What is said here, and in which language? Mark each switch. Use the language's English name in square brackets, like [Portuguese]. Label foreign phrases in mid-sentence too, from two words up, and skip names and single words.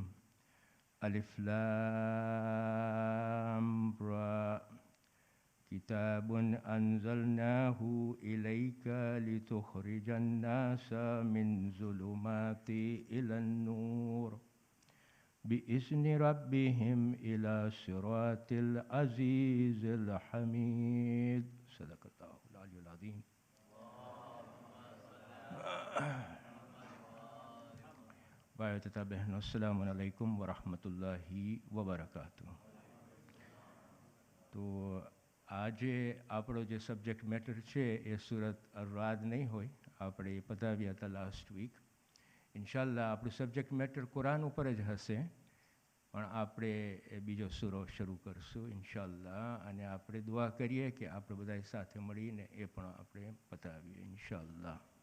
[Arabic] ألف لام را كتاب أنزلناه إليك لتخرج الناس من ظلمات إلى النور بإذن ربهم إلى صراط العزيز الحميد. صدق الله العلي العظيم. [Indonesian] Baik, tetaplah. [Arabic] السلام عليكم ورحمة الله وبركاته. [Gujarati] તો આજે આપણો જે [English] subject matter [Gujarati] છે એ સુરત અર-રાદ નહીં હોય, આપણે પતાવ્યા હતા [English] last week. [Gujarati] ઇન્શાલ્લાહ આપણું [English] subject matter [Gujarati] કુરાન ઉપર જ હશે, પણ આપણે બીજો સૂરો શરૂ કરશું ઇન્શાલ્લાહ, અને આપણે દુઆ કરીએ કે આપણે બધા સાથે મળીને એ પણ આપણે પતાવીએ ઇન્શાલ્લાહ.